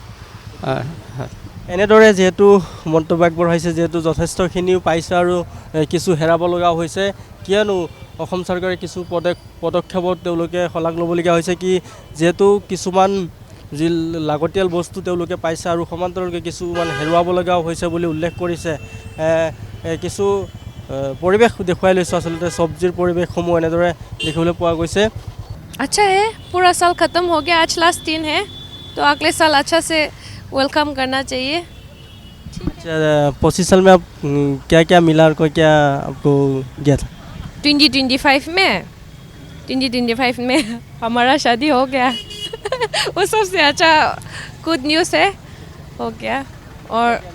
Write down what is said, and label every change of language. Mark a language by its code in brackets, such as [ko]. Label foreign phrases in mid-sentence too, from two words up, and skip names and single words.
[as] এনেদৰে যিহেতু মন্তব্য আগবঢ়াইছে যিহেতু যথেষ্টখিনিও পাইছে আৰু কিছু হেৰাব লগা হৈছে কিয়নো অসম চৰকাৰে কিছু পদক্ষেপত তেওঁলোকে শলাগ ল'বলগীয়া হৈছে কি যিহেতু কিছুমান যি লাগতিয়াল বস্তু তেওঁলোকে পাইছে আৰু সমান্তৰালকৈ কিছুমান হেৰুৱাব লগাও হৈছে বুলি উল্লেখ কৰিছে কিছু পৰিৱেশ দেখুৱাই লৈছোঁ আচলতে চব্জিৰ পৰিৱেশসমূহ এনেদৰে দেখিবলৈ পোৱা গৈছে [hi] अच्छा है पूरा साल ख़त्म हो गया आज लास्ट दिन है तो अगले साल अच्छा से वेलकम करना चाहिए 25 साल में आप क्या क्या मिला और क्या आपको गया था 2025 में हमारा शादी हो गया वो सबसे अच्छा [en] good news [hi] है हो गया और